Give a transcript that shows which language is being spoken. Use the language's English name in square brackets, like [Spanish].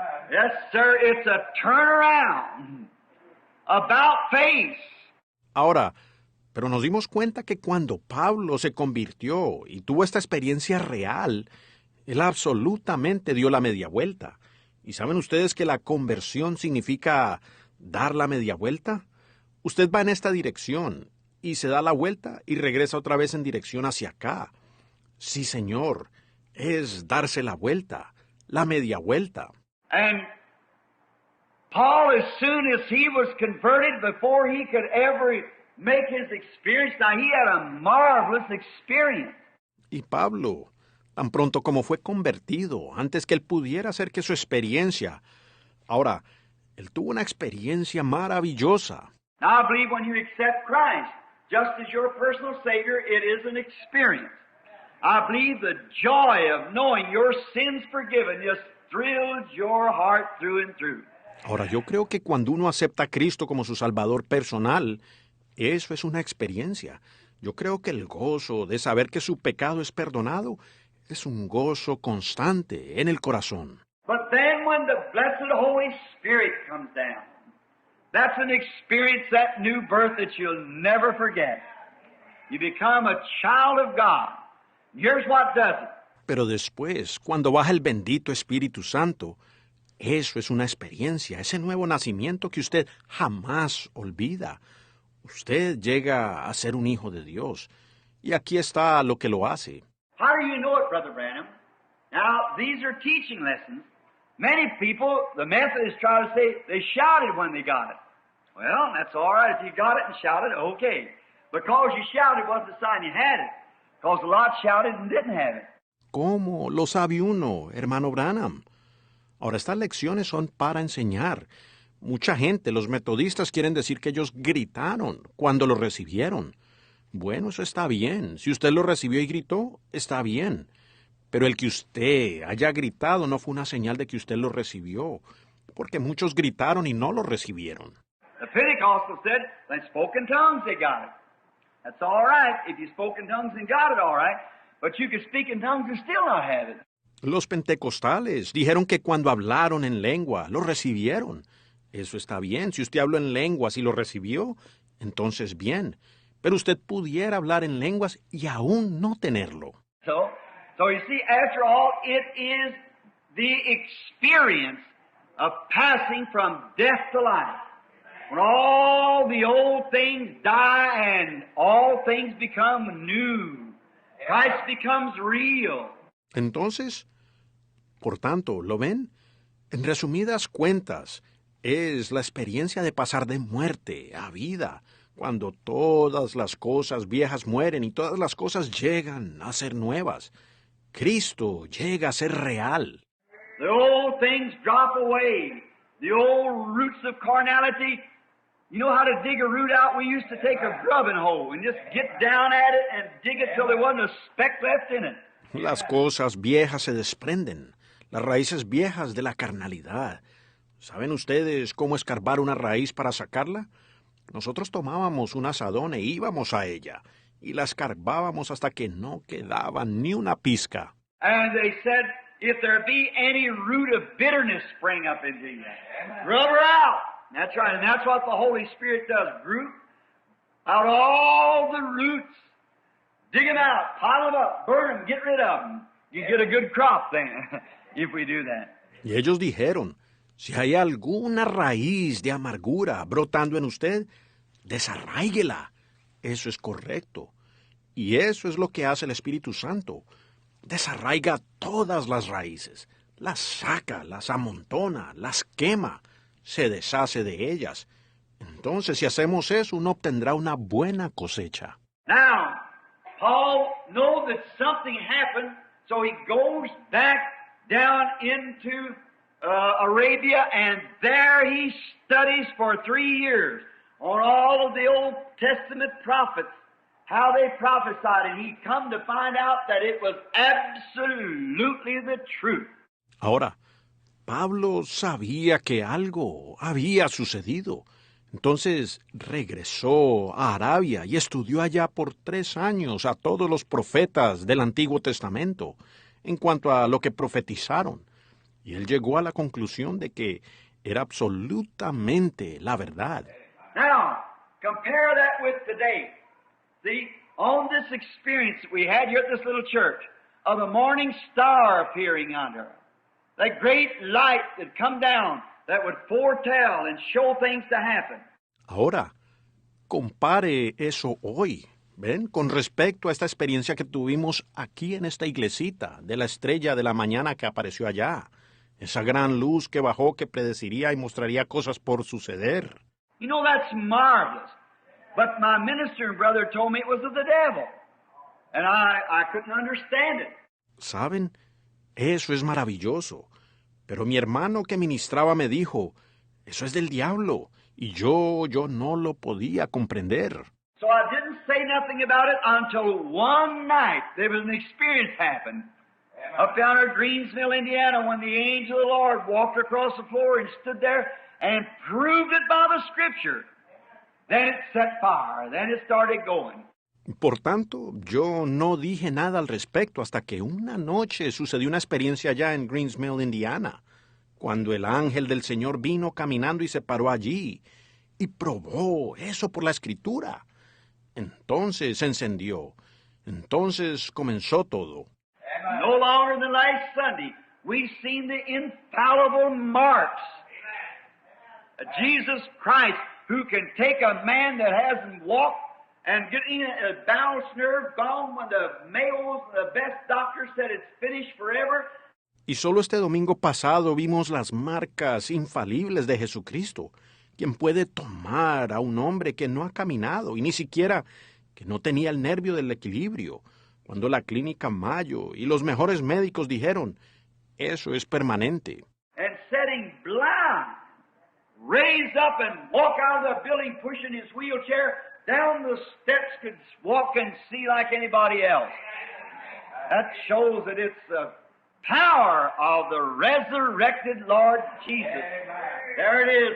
[English] Yes, sir, it's a turnaround. About face. [Spanish] Ahora, pero nos dimos cuenta que cuando Pablo se convirtió y tuvo esta experiencia real, él absolutamente dio la media vuelta. ¿Y saben ustedes que la conversión significa dar la media vuelta? Usted va en esta dirección y se da la vuelta y regresa otra vez en dirección hacia acá. Sí, señor, es darse la vuelta, la media vuelta. [English] And Paul, as soon as he was converted, before he could ever make his experience, now he had a marvelous experience. [Spanish] Y Pablo, tan pronto como fue convertido, antes que él pudiera hacer que su experiencia. Ahora, él tuvo una experiencia maravillosa. [English] Now I believe when you accept Christ, just as your personal Savior, it is an experience. I believe the joy of knowing your sins forgiven just thrills your heart through and through. [Spanish] Ahora, yo creo que cuando uno acepta a Cristo como su Salvador personal, eso es una experiencia. Yo creo que el gozo de saber que su pecado es perdonado es un gozo constante en el corazón. [English] But then when the blessed Holy Spirit comes down, that's an experience, that new birth that you'll never forget. You become a child of God. Here's what does it. [Spanish] Pero después, cuando baja el bendito Espíritu Santo, eso es una experiencia, ese nuevo nacimiento que usted jamás olvida. Usted llega a ser un hijo de Dios. Y aquí está lo que lo hace. [English] How do you know it, Brother Branham? Now, these are teaching lessons. Many people, the Methodists try to say they shouted when they got it. Well, that's all right. If you got it and shouted, okay. Because you shouted wasn't a sign you had it. Because a lot shouted and didn't have it. [Spanish] ¿Cómo lo sabe uno, hermano Branham? Ahora, estas lecciones son para enseñar. Mucha gente, los metodistas, quieren decir que ellos gritaron cuando lo recibieron. Bueno, eso está bien. Si usted lo recibió y gritó, está bien. Pero el que usted haya gritado no fue una señal de que usted lo recibió, porque muchos gritaron y no lo recibieron. [English] The Pentecostal said they spoke in tongues, they got it. That's all right. If you spoke in tongues and got it, all right. But you could speak in tongues and still not have it. [Spanish] Los pentecostales dijeron que cuando hablaron en lengua, lo recibieron. Eso está bien. Si usted habló en lenguas y lo recibió, entonces bien. Pero usted pudiera hablar en lenguas y aún no tenerlo. [English] So you see, after all, it is the experience of passing from death to life. When all the old things die and all things become new. Christ becomes real. [Spanish] Entonces, por tanto, ¿lo ven? En resumidas cuentas, es la experiencia de pasar de muerte a vida, cuando todas las cosas viejas mueren y todas las cosas llegan a ser nuevas. Cristo llega a ser real. [English] The old things drop away. The old roots of carnality. You know how to dig a root out? We used to take a grubbing hoe and just get down at it and dig it till there wasn't a speck left in it. [Spanish] Las cosas viejas se desprenden, las raíces viejas de la carnalidad. ¿Saben ustedes cómo escarbar una raíz para sacarla? Nosotros tomábamos un asadón e íbamos a ella, y la escarbábamos hasta que no quedaba ni una pizca. [English] And they said, if there be any root of bitterness spring up into you, rub her out. That's right, and that's what the Holy Spirit does. Root out all the roots, dig them out, pile them up, burn them, get rid of them. You get a good crop then, if we do that. [Spanish] Y ellos dijeron, si hay alguna raíz de amargura brotando en usted, desarráiguela. Eso es correcto. Y eso es lo que hace el Espíritu Santo. Desarraiga todas las raíces, las saca, las amontona, las quema, se deshace de ellas. Entonces, si hacemos eso, uno obtendrá una buena cosecha. [English] Now, Paul knows that something happened, so he goes back down into Arabia, and there he studies for 3 years on all of the Old Testament prophets, how they prophesied, and he come to find out that it was absolutely the truth. [Spanish] Ahora, Pablo sabía que algo había sucedido. Entonces regresó a Arabia y estudió allá por 3 años a todos los profetas del Antiguo Testamento en cuanto a lo que profetizaron. Y él llegó a la conclusión de que era absolutamente la verdad. [English] Now, compare that with today. See, on this experience that we had here at this little church of the morning star appearing under her, that great light that come down that would foretell and show things to happen. [Spanish] Ahora, compare eso hoy, ¿ven? Con respecto a esta experiencia que tuvimos aquí en esta iglesita, de la estrella de la mañana que apareció allá. Esa gran luz que bajó que predeciría y mostraría cosas por suceder. [English] You know, that's marvelous. But my minister and brother told me it was of the devil. And I couldn't understand it. [Spanish] ¿Saben? Eso es maravilloso. Pero mi hermano que ministraba me dijo, eso es del diablo. Y yo no lo podía comprender. [English] So I didn't say nothing about it until one night there was an experience happened. Up down at Greensville, Indiana, when the angel of the Lord walked across the floor and stood there and proved it by the Scripture. Then it set fire. Then it started going. [Spanish] Por tanto, yo no dije nada al respecto hasta que una noche sucedió una experiencia allá en Greensville, Indiana, cuando el ángel del Señor vino caminando y se paró allí y probó eso por la Escritura. Entonces se encendió. Entonces comenzó todo. [English] No longer than last Sunday, we've seen the infallible marks of Jesus Christ, who can take a man that hasn't walked and get in a balanced nerve gone when the Mayos, the best doctors said it's finished forever. [Spanish] Y solo este domingo pasado vimos las marcas infalibles de Jesucristo, quien puede tomar a un hombre que no ha caminado y ni siquiera que no tenía el nervio del equilibrio, cuando la clínica Mayo y los mejores médicos dijeron, eso es permanente. [English] And setting blind, raised up and walk out of the building pushing his wheelchair down the steps, could walk and see like anybody else. That shows that it's the power of the resurrected Lord Jesus. There it is.